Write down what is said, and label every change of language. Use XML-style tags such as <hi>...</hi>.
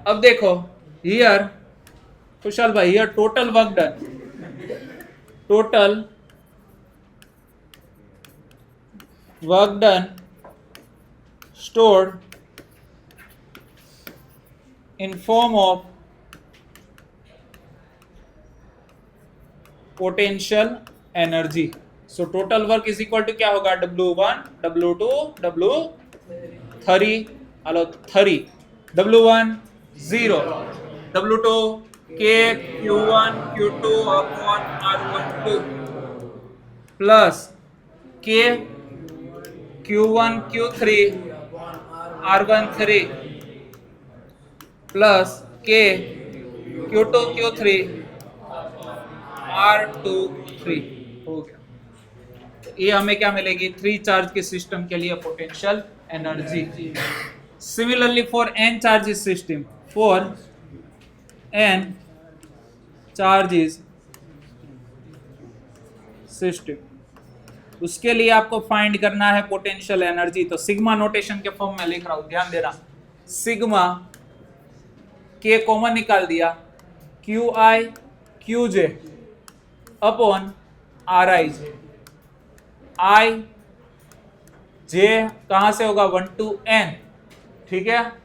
<hi>अब देखो</hi> <en>Here Kushal भाई, here total work done, total work done stored in form of potential energy. So total work is equal to</en> <hi>क्या होगा?</hi> <en>W1, W2, W3, hello 3, W1 0, W2 K Q1 Q2 upon R12 plus K Q1 Q3 R13 plus K Q2 Q3</en> <hi>R23 हो गया। ये हमें क्या मिलेगी? 3 charge के system के लिए potential energy.</hi> <en>Similarly, for n charges system, for n charges system,</en> <hi>उसके लिए आपको फाइंड करना है</hi> <en>Potential energy.</en> <hi>तो सिग्मा नोटेशन के फॉर्म में लिख रहा हूं, ध्यान देना. सिग्मा के कॉमन निकाल दिया, Q I Q J upon are आई जे. आई जे कहां से होगा, 1 to n, ठीक है.</hi>